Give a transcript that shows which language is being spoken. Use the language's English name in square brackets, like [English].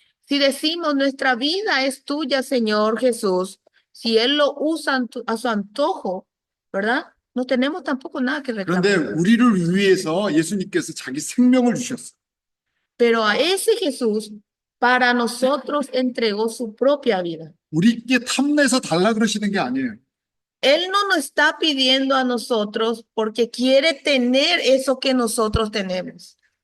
[Spanish] Si decimos nuestra vida es tuya, Señor Jesús, si Él lo usa a su antojo, ¿verdad? No tenemos tampoco nada que [Korean] 그런데 [Spanish] reclamar. [Korean] 우리를 위해서 예수님께서 자기 생명을 주셨어요. [Spanish] Pero a ese Jesús, para nosotros entregó su propia vida. [Korean] 우리께 탐내서 달라 그러시는 게 아니에요. [Spanish] Él no nos está pidiendo a nosotros porque quiere tener eso que nosotros tenemos.